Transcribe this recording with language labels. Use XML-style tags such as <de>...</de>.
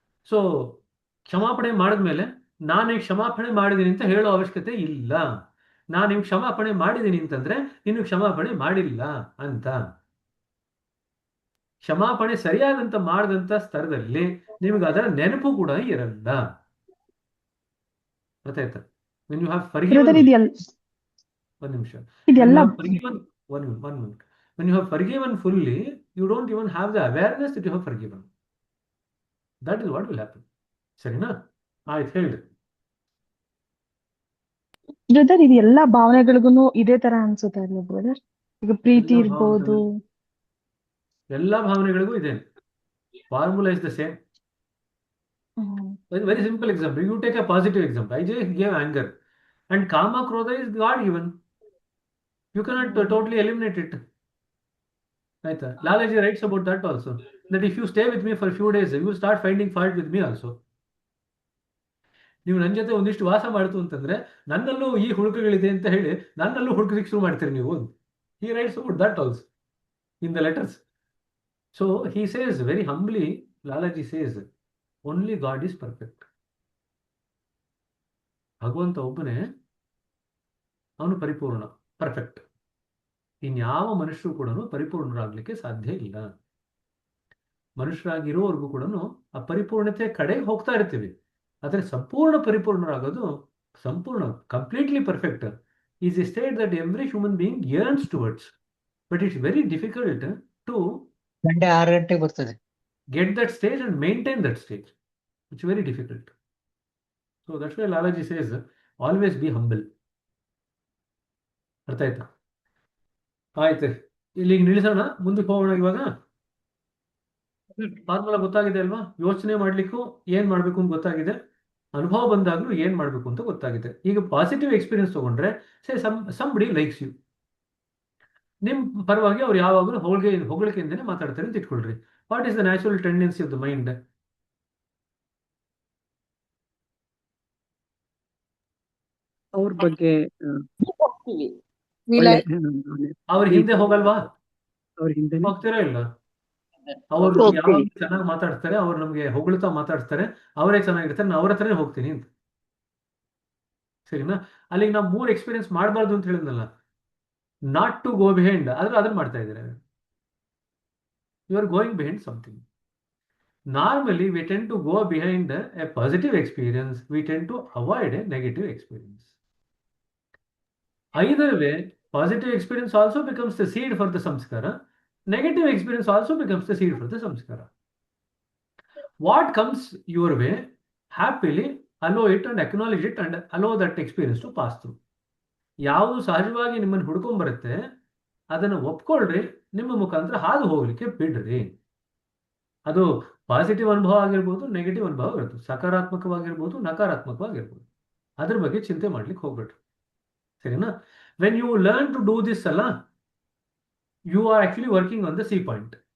<kn>So ಕ್ಷಮಾಪಣೆ ಮಾಡಿದ್ಮೇಲೆ ನಾನು ಕ್ಷಮಾಪಣೆ ಮಾಡಿದ್ದೀನಿ ಅಂತ ಹೇಳೋ ಅವಶ್ಯಕತೆ ಇಲ್ಲ. ನಾನು ನಿಮ್ಗೆ ಕ್ಷಮಾಪಣೆ ಮಾಡಿದ್ದೀನಿ ಅಂತಂದ್ರೆ ಇನ್ನು ಕ್ಷಮಾಪಣೆ ಮಾಡಿಲ್ಲ ಅಂತ. ಕ್ಷಮಾಪಣೆ ಸರಿಯಾದಂತ ಮಾಡಿದಂತ ಸ್ತರದಲ್ಲಿ ನಿಮ್ಗೆ ಅದರ ನೆನಪು ಕೂಡ ಇರಲ್ಲ. ಗೊತ್ತಾಯ್ತಾ?</kn> <en>when you have forgiven, one ನಿಮಿಷ, one minute, when you have forgiven fully, you don't even have the awareness that you have forgiven. That is what will happen.</en> <kn>ಸರಿನಾ? ಆಯ್ತು, ಹೇಳಿ</kn> <en>Brother.</en> <kn>ಇದು ಎಲ್ಲಾ ಭಾವನೆಗಳಿಗೂ ಇದೇ ತರ ಅನ್ಸುತ್ತೆ ಅಲ್ವಾ ಬ್ರದರ್? ಈಗ ಪ್ರೀತಿ ಎಲ್ಲ ಇರ್ಬೋದು. ಎಲ್ಲ ಭಾವನೆಗಳಿಗೂ ಇದೆ.</kn> <en>Formula is the same. Very simple example. You take a positive example. I just gave anger, and kama krodha is God given. You cannot totally eliminate it. Right? Lalaji writes about that also. That if you stay with me for a few days, you will start finding fault with me also.</en> <kn>ನೀವು ನನ್ನ ಜೊತೆ ಒಂದಿಷ್ಟು ವಾಸ ಮಾಡ್ತು ಅಂತಂದ್ರೆ ನನ್ನಲ್ಲೂ ಈ ಹುಡುಕುಗಳಿದೆ ಅಂತ ಹೇಳಿ ನನ್ನಲ್ಲೂ ಹುಡುಕಲಿಕ್ಕೆ ಶುರು ಮಾಡ್ತೀರಿ ನೀವು.</kn> <en>He writes about that also in the letters. So he says very humbly, Lalaji says, only God is perfect.</en> <kn>ಭಗವಂತ ಒಬ್ಬನೇ, ಅವನು ಪರಿಪೂರ್ಣ, ಪರ್ಫೆಕ್ಟ್. ಇನ್ಯಾವ ಮನುಷ್ಯರು ಕೂಡ ಪರಿಪೂರ್ಣರಾಗಲಿಕ್ಕೆ ಸಾಧ್ಯ ಇಲ್ಲ. ಮನುಷ್ಯರಾಗಿರೋವರೆಗೂ ಕೂಡ ಆ ಪರಿಪೂರ್ಣತೆ ಕಡೆಗೆ ಹೋಗ್ತಾ ಇರ್ತೀವಿ. ಆದರೆ ಸಂಪೂರ್ಣ ಪರಿಪೂರ್ಣರಾಗೋದು, ಸಂಪೂರ್ಣ</kn> <en>Completely perfect is a state that every human being yearns towards. But it's very difficult to</en> <kn>6 ಗಂಟೆಗೆ ಬರ್ತದೆ.</kn> <en>Get that stage and maintain that stage. It's very difficult. So that's why Lalaji says, always be humble.</en> <kn>ಅರ್ಥ ಆಯ್ತಾ? ಆಯ್ತು, ಇಲ್ಲಿಗೆ ನಿಲ್ಲಿಸೋಣ, ಮುಂದಕ್ಕೆ ಹೋಗೋಣ. ಇವಾಗ formula ಗೊತ್ತಾಗಿದೆ ಅಲ್ವಾ? ಯೋಚನೆ ಮಾಡ್ಲಿಕ್ಕೂ ಏನ್ ಮಾಡ್ಬೇಕು ಅಂತ ಗೊತ್ತಾಗಿದೆ, ಅನುಭವ ಬಂದಾಗ್ಲೂ ಏನ್ ಮಾಡ್ಬೇಕು ಅಂತ ಗೊತ್ತಾಗಿದೆ. ಈಗ ಪಾಸಿಟಿವ್ ಎಕ್ಸ್ಪೀರಿಯನ್ಸ್ ತಗೊಂಡ್ರೆ,</kn> <en>say somebody likes you,</en> <kn>ನಿಮ್ ಪರವಾಗಿ ಅವ್ರು ಯಾವಾಗಲೂ ಹೊಗಳಿಕೆಯಿಂದನೇ ಮಾತಾಡ್ತಾರೆ ಅಂತ ಇಟ್ಕೊಳ್ರಿ.</kn> <en>What is the natural tendency of the mind?</en> <kn>ಅವ್ರ ಬಗ್ಗೆ ಹೋಗ್ತೀವಿ. ಅವ್ರ ಹಿಂದೆ ಹೋಗಲ್ವಾ? ಅವ್ರ ಹಿಂದೆ ಹೋಗ್ತೀರಾ ಇಲ್ಲ? ಅವ್ರು ಯಾವಾಗ ಚೆನ್ನಾಗಿ ಮಾತಾಡ್ತಾರೆ, ಅವ್ರು ನಮ್ಗೆ ಹೊಗಳ್ತಾ ಮಾತಾಡ್ತಾರೆ, ಅವರೇ ಚೆನ್ನಾಗಿರ್ತಾರೆ, ನಾನು ಅವ್ರ ಹತ್ರನೇ ಹೋಗ್ತೀನಿ ಅಂತ. ಸರಿನಾ? ಅಲ್ಲಿಗೆ ನಾವು 3 ಎಕ್ಸ್ಪೀರಿಯನ್ಸ್ ಮಾಡಬಾರ್ದು ಅಂತ ಹೇಳಿದ್ನಲ್ಲ,</kn> <en>not to go behind,</en> <kn>ಆದ್ರೆ ಅದನ್ನ ಮಾಡ್ತಾ ಇದ್ದಾರೆ.</kn> <en>You are going behind something. Normally, we tend to go behind a positive experience. We tend to avoid a negative experience. Either way, positive experience also becomes the seed for the samskara. Negative experience also becomes the seed for the samskara. What comes your way, happily allow it and acknowledge it and allow that experience to pass through.</en> <kn>ಯಾವುದು ಸಹಜವಾಗಿ ನಿಮ್ಮನ್ನು ಹುಡ್ಕೊಂಡ್ಬರುತ್ತೆ ಅದನ್ನು ಒಪ್ಕೊಳ್ರಿ, ನಿಮ್ಮ ಮುಖಾಂತರ ಹಾದು ಹೋಗ್ಲಿಕ್ಕೆ ಬಿಡ್ರಿ. ಅದು ಪಾಸಿಟಿವ್ ಅನುಭವ ಆಗಿರ್ಬೋದು, ನೆಗೆಟಿವ್ ಅನುಭವ ಇರುತ್ತೆ, ಸಕಾರಾತ್ಮಕವಾಗಿರ್ಬೋದು, ನಕಾರಾತ್ಮಕವಾಗಿರ್ಬೋದು. ಅದ್ರ ಬಗ್ಗೆ ಚಿಂತೆ ಮಾಡ್ಲಿಕ್ಕೆ ಹೋಗ್ಬೇಡ್ರಿ. ಸರಿನಾ?</kn> <en>When you learn to do this ಅಲ್ಲ, you are actually working on the C point.</en>